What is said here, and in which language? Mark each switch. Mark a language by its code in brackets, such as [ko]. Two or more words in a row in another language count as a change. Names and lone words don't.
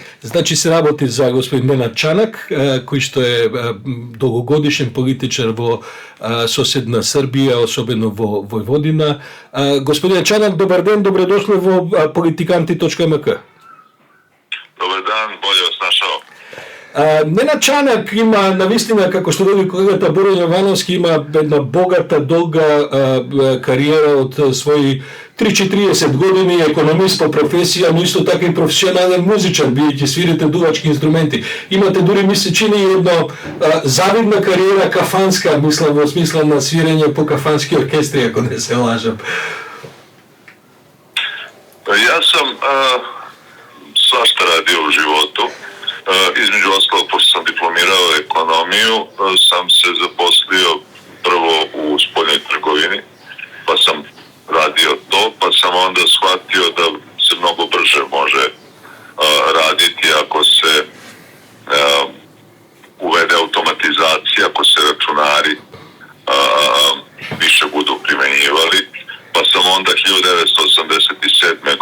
[mk] Значи се работи за господин Ненад Чанак, кој што е долгогодишен политичар во соседна Србија, особено во Војводина. Господин Чанак, добар ден, добредошли во Politikanti.mk. [sr] Добар дан, болje vas našao. [mk] Ненад Чанак има, навистина, како што вели колегата Борен Јовановски, има една богата, долга кариера од своји 30-40 години, економист по професија, но исто така и професионален музичар, бидејќи свирите дувачки инструменти. Имате дури, ми се чини, едно завидна кариера кафанска, мислам, во смисла на свирење по кафански оркестри, ако не се лажам. [sr] Јас сам свашта радио у животу. Измеđu ostalog, pošto sam diplomirao ekonomiju, sam se zaposlio prvo u spoljnoj trgovini, pa sam radio to, pa sam onda shvatio da se mnogo brže može raditi ako se uvede automatizacija, ako se računari više budu primenjivali, pa sam onda 1987.